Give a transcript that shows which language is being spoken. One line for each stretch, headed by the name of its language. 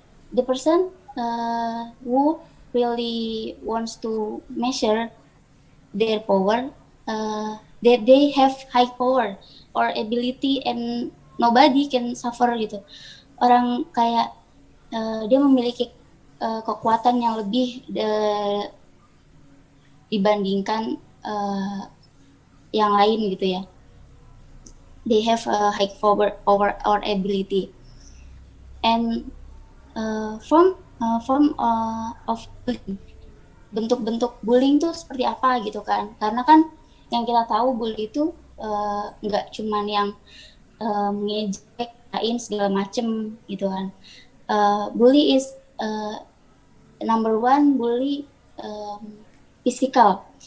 English: The person who really wants to measure their power, that they have high power or ability and nobody can suffer gitu.
Indonesian: Orang kayak dia memiliki kekuatan yang lebih dibandingkan yang lain gitu ya.
English: They have a high power or ability. And form of bullying.
Indonesian: Bentuk-bentuk bullying tuh seperti apa gitu kan? Karena kan yang kita tahu bully itu nggak cuman yang mengejek dikatain segala macem gitu kan.
English: Bully is number one, bully physical.